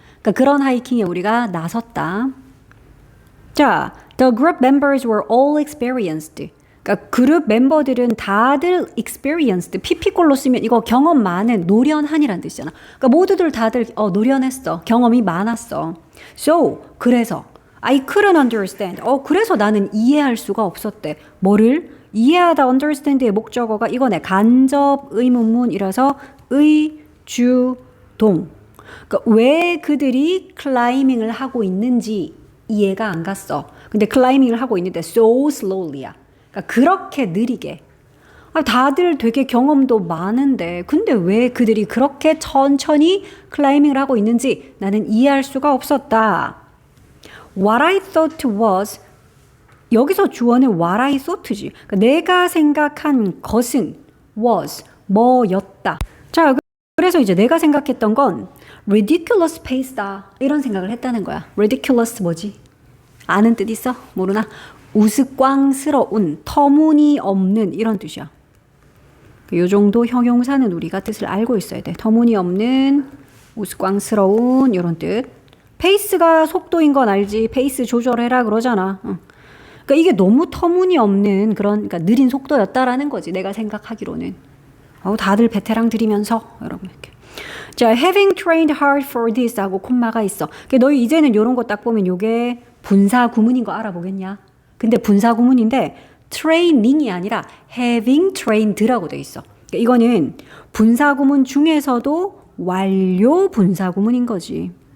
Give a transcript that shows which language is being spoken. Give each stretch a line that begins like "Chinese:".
Korean: 그러니까 그런 하이킹에 우리가 나섰다. 자,
English: the group members were all experienced.
Korean: 그러니까 그룹 멤버들은 다들 experienced, PP꼴로 쓰면 이거 경험 많은, 노련한이란 뜻이잖아. 그러니까 모두들 다들 노련했어. 경험이 많았어.
English: So,
Korean: 그래서
English: I couldn't understand.
Korean: 그래서 나는 이해할 수가 없었대. 뭐를? 이해하다 understand의 목적어가 이거네. 간접 의문문이라서 의, 주, 동. 그러니까 왜 그들이 클라이밍을 하고 있는지 이해가 안 갔어. 근데 클라이밍을 하고 있는데
English: so slowly
Korean: 야. 그러니까 그렇게 느리게. 다들 되게 경험도 많은데 근데 왜 그들이 그렇게 천천히 클라이밍을 하고 있는지 나는 이해할 수가 없었다.
English: What I thought was,
Korean: 여기서 주어는
English: what I thought지.
Korean: 그러니까 내가 생각한 것은 was, 뭐였다. 자, 그래서 이제 내가 생각했던 건
English: ridiculous pace
Korean: 다. 이런 생각을 했다는 거야. ridiculous 뭐지? 아는 뜻 있어? 모르나? 우스꽝스러운, 터무니없는 이런 뜻이야. 요 정도 형용사는 우리가 뜻을 알고 있어야 돼. 터무니없는, 우스꽝스러운 이런 뜻. 페이스가 속도인 건 알지. 페이스 조절해라 그러잖아. 그러니까 이게 너무 터무니없는 그런 그러니까 느린 속도였다라는 거지. 내가 생각하기로는. 다들 베테랑 들이면서 여러분 이렇게.
English: 자, having trained hard for this
Korean: 하고 콤마가 있어. 너희 이제는 이런 거 딱 보면 요게 분사 구문인 거 알아보겠냐? 근데 분사 구문인데 training이 아니라 having trained라고 돼 있어. 그러니까 이거는 분사 구문 중에서도 완료 분사 구문인 거지.